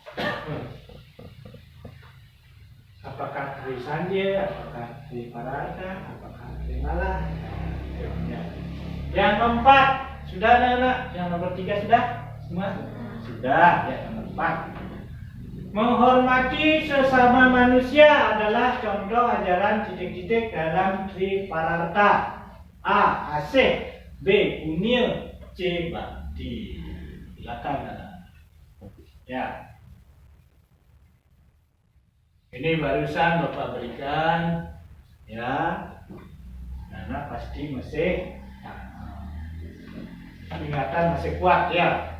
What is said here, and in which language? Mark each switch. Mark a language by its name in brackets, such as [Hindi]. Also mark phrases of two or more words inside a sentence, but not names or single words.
[Indonesian] Apakah Trisandia, apakah Triparata, apakah Trimala. Ya. Yang keempat. Sudah anak-anak? Yang nomor 3 sudah? Semua? Sudah. Ya, nomor 4. Menghormati sesama manusia adalah contoh ajaran titik-titik dalam Triparata. A. Asih, B. Unil, C. Bakti. Silakan. Ya. Ini barusan Bapak berikan, ya. Anak pasti masih ingatan masih kuat, ya.